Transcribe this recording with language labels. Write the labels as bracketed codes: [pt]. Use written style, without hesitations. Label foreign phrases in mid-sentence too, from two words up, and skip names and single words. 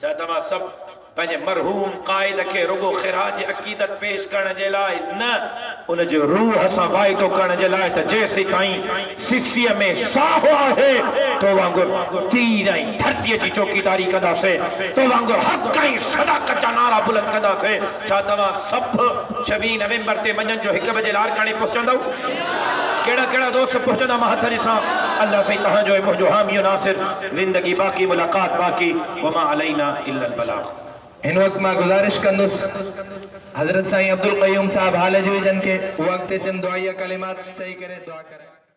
[sd] छा तव्हां सभु पंहिंजे मरहूम क़ाइद खे रुगो ख़िराज अक़ीदत पेश करण जे लाइ न, उन जो रूह सां वाइदो करण जे लाइ त जेसि ताईं सिसीअ में साहु आहे तो वांगुरु तीर ऐं धरतीअ जी चौकीदारी कंदासीं, तो वांगुरु हक़ ऐं सदाकत जा नारा बुलंद कंदासीं। छा तव्हां सभु 26 नवंबर ते मंझंदि जो 1 बजे लारकाणे पहुचंदव? केड़ा केड़ा दोस्त पहुचंदा? मां हथ ॾिसां। अल्लाह साईं तव्हांजो ऐं मुंहिंजो हामियो नासिर, ज़िंदगी बाक़ी, मुलाक़ात बाक़ी, [ar] وما علينا إلا البلاغ. [sd] इन वक्त मां गुजारिश कंदुसि हज़रत साईं अब्दुल क़यूम साहब हाल जो जन के वक्त चंद दुआया कलिमात चई करे दुआ करें।